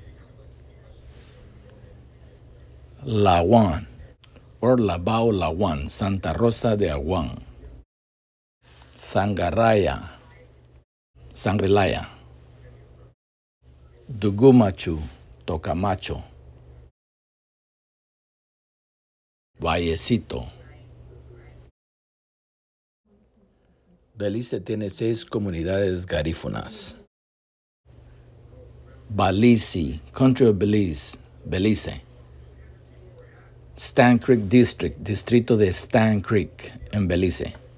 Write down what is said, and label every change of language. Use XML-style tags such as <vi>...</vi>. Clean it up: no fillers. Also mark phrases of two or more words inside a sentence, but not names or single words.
<es>Lawan or Labao Lawan, Santa Rosa de Aguán. Sangaraya, Sangrelaya. Dugumachu, Tocamacho. Vallecito. Belice tiene 6 comunidades garífunas. Belize, Country of Belize, Belice. Stan Creek District, Distrito de Stan Creek, en Belice.</es>